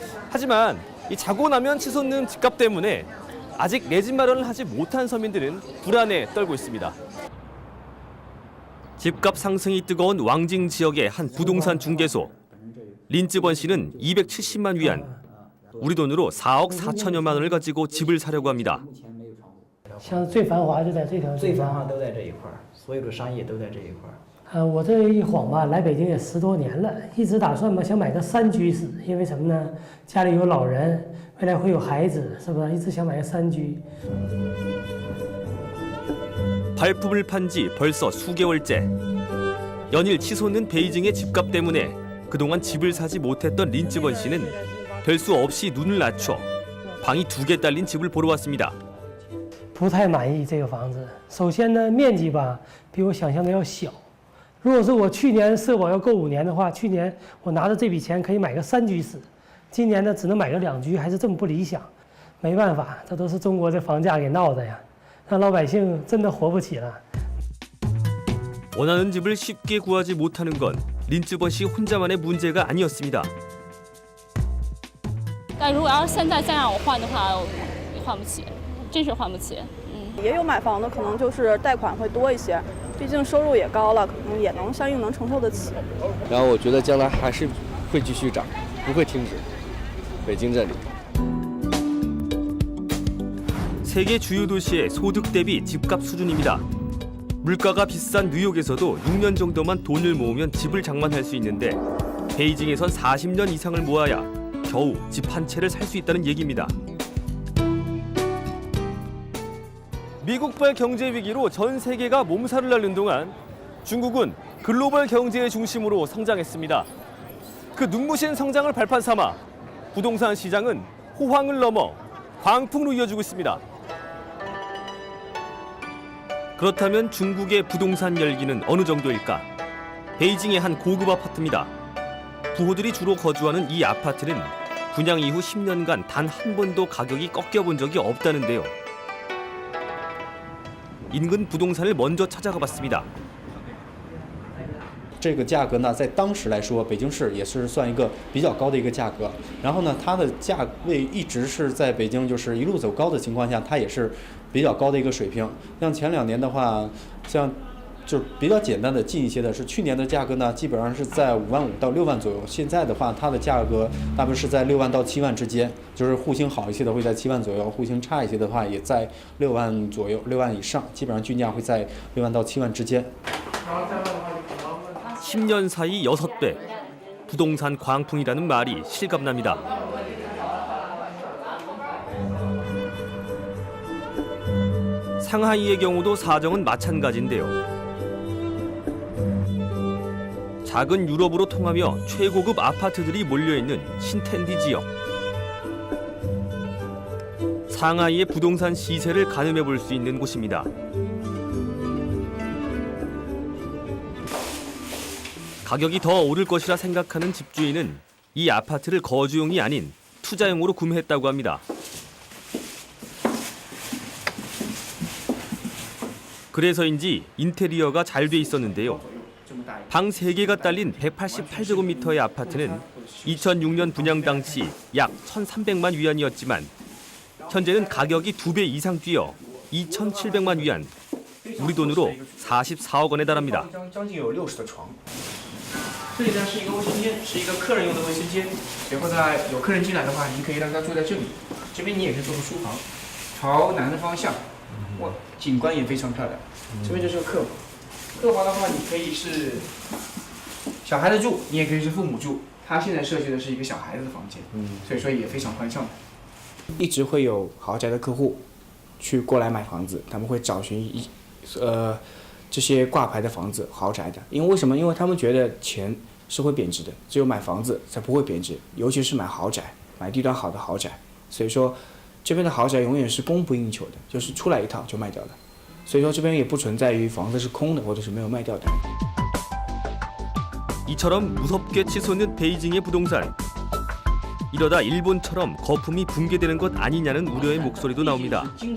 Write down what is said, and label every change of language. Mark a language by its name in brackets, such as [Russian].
[Korean] 하지만 이 자고 나면 치솟는 집값 때문에 아직 내 집 마련을 하지 못한 서민들은 불안에 떨고 있습니다. 집값 상승이 뜨거운 왕징 지역의 한 부동산 중개소. 린쯔번 씨는 270만 위안, 우리 돈으로 4억 4천여만 원을 가지고 집을 사려고 합니다. [Chinese] 像最繁华就在这条最繁华都在这一块儿，所有的商业都在这一块儿。我这一晃吧，来北京也10多年了，一直打算吧想买个3居室，因为什么呢？家里有老人，未来会有孩子，是不是？一直想买个3居。 [Korean] 발품을 판 지 벌써 수개월째. 연일 치솟는 베이징의 집값 때문에 그동안 집을 사지 못했던 린쯔번 씨는 별 수 없이 눈을 낮춰 방이 2개 딸린 집을 보러 왔습니다. [Chinese] 不太满意这个房子。首先呢，面积吧比我想象的要小。如果说我去年社保要够5年的话，去年我拿着这笔钱可以买个3居室，今年呢只能买个2居，还是这么不理想。没办法，这都是中国的房价给闹的呀，让老百姓真的活不起了。 [Korean] 원하는 집을 쉽게 구하지 못하는 건 린쯔번 씨 혼자만의 문제가 아니었습니다. [Chinese] 但如果要是现在再让我换的话，也换不起，真是换不起。也有买房的可能就是贷款会多一些，毕竟收入也高了，可能也能相应能承受得起。然后我觉得将来还是会继续涨，不会停止。北京这里。 [Korean] 세계 주요 도시의 소득 대비 집값 수준입니다. 물가가 비싼 뉴욕에서도 6년 정도만 돈을 모으면 집을 장만할 수 있는데 베이징에선 40년 이상을 모아야 겨우 집 한 채를 살 수 있다는 얘기입니다. 미국발 경제 위기로 전 세계가 몸살을 앓는 동안 중국은 글로벌 경제의 중심으로 성장했습니다. 그 눈부신 성장을 발판 삼아 부동산 시장은 호황을 넘어 광풍으로 이어지고 있습니다. 그렇다면 중국의 부동산 열기는 어느 정도일까? 베이징의 한 고급 아파트입니다. 부호들이 주로 거주하는 이 아파트는 분양 이후 10년간 단 한 번도 가격이 꺾여본 적이 없다는데요. 인근 부동산을 먼저 찾아가 봤습니다. [Chinese] 这个价格呢，在当时来说，北京市也是算一个比较高的一个价格。然后呢，它的价位一直是在北京就是一路走高的情况下，它也是比较高的一个水平。像前2年的话，像就是比较简单的近一些的是去年的价格呢，基本上是在5万5到6万左右。现在的话，它的价格大概是在6万到7万之间，就是户型好一些的会在7万左右，户型差一些的话也在6万左右，6万以上，基本上均价会在6万到7万之间。 [Korean] 10년 사이 6배. 부동산 광풍이라는 말이 실감납니다. 상하이의 경우도 사정은 마찬가지인데요. 작은 유럽으로 통하며 최고급 아파트들이 몰려있는 신텐디 지역. 상하이의 부동산 시세를 가늠해 볼 수 있는 곳입니다. 가격이 더 오를 것이라 생각하는 집주인은 이 아파트를 거주용이 아닌 투자용으로 구매했다고 합니다. 그래서인지 인테리어가 잘 돼 있었는데요. 방 3개가 딸린 188제곱미터의 아파트는 2006년 분양 당시 약 1,300만 위안이었지만 현재는 가격이 2배 이상 뛰어 2,700만 위안, 우리 돈으로 44억 원에 달합니다. [Chinese] 这里呢是一个卫生间，是一个客人用的卫生间。以后呢有客人进来的话，您可以让他住在这里。这边你也可以做个书房，朝南的方向，哇，景观也非常漂亮。这边就是个客房，客房的话你可以是小孩子住，你也可以是父母住。他现在设计的是一个小孩子的房间，所以说也非常宽敞。一直会有豪宅的客户去过来买房子，他们会找寻这些挂牌的房子，豪宅的，因为为什么？因为他们觉得钱是会贬值的，只有买房子才不会贬值，尤其是买豪宅，买地段好的豪宅。所以说，这边的豪宅永远是供不应求的，就是出来一套就卖掉了。所以说这边也不存在于房子是空的或者是没有卖掉的。 [Korean] 이처럼 무섭게 치솟는 베이징의 부동산. 이러다 일본처럼 거품이 붕괴되는 것 아니냐는 우려의 목소리도 나옵니다.